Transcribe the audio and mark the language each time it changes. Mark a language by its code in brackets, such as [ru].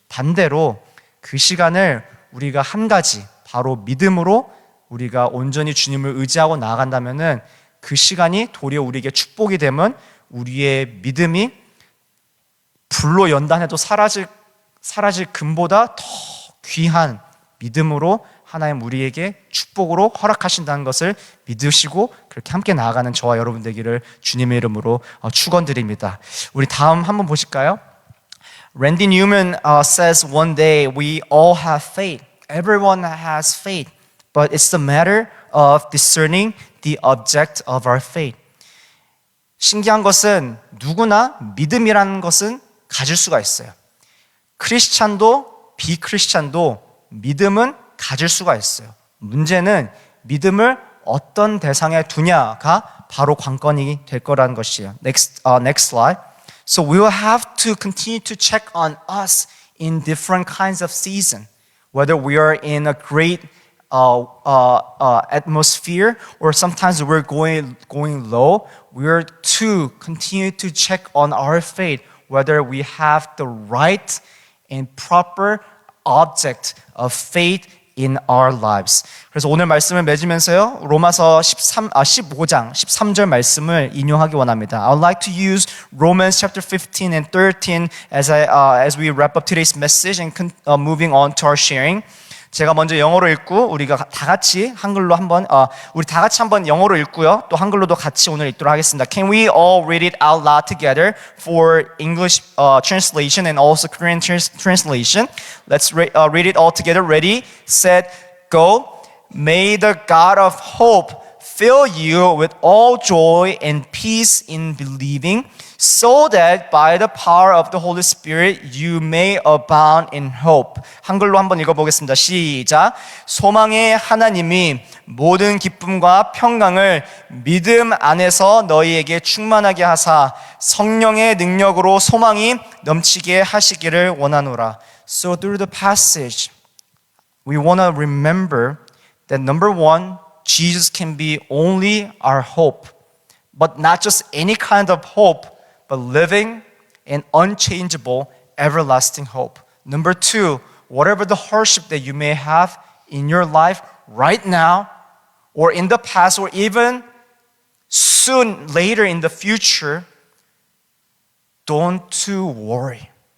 [ko] 반대로 그 시간을 우리가 한 가지, 바로 믿음으로 우리가 온전히 주님을 의지하고 나아간다면은 그 시간이 도리어 우리에게 축복이 되면 우리의 믿음이 불로 연단해도 사라질 금보다 더 귀한 믿음으로 하나님 우리에게 축복으로 허락하신다는 것을 믿으시고 그렇게 함께 나아가는 저와 여러분 되기를 주님의 이름으로 축원드립니다. 우리 다음 한번 보실까요? [en] Randy Newman says one day we all have faith. Everyone has faith. But it's the matter of discerning the object of our faith. [ko] 신기한 것은 누구나 믿음이라는 것은 가질 수가 있어요. 크리스찬도 비크리스찬도 믿음은 가질 수가 있어요. 문제는 믿음을 어떤 대상에 두냐가 바로 관건이 될 거라는 것이에요. [en] Next slide. So we will have to continue to check on us in different kinds of season, whether we are in a great atmosphere or sometimes we're going low. We are to continue to check on our faith, whether we have the right and proper object of faith in our lives. [ko] 그래서 오늘 말씀을 맺으면서요, 로마서 15장 13절 말씀을 인용하기 원합니다. [en] I would like to use Romans chapter 15 and 13 as we wrap up today's message and moving on to our sharing. [ko] 제가 먼저 영어로 읽고 우리가 다 같이 한글로 한번 우리 다 같이 한번 영어로 읽고요. 또 한글로도 같이 오늘 읽도록 하겠습니다. [en] Can we all read it out loud together for English translation and also Korean translation? Let's read it all together. Ready, set, go. May the God of hope fill you with all joy and peace in believing, so that by the power of the Holy Spirit you may abound in hope. [ko] 한글로 한번 읽어보겠습니다. 시작. 소망의 하나님이 모든 기쁨과 평강을 믿음 안에서 너희에게 충만하게 하사 성령의 능력으로 소망이 넘치게 하시기를 원하노라. [en] So through the passage, we want to remember that number one, Jesus can be only our hope, but not just any kind of hope, but living an unchangeable, everlasting hope. Number two, whatever the hardship that you may have in your life right now, or in the past, or even soon later in the future, don't worry.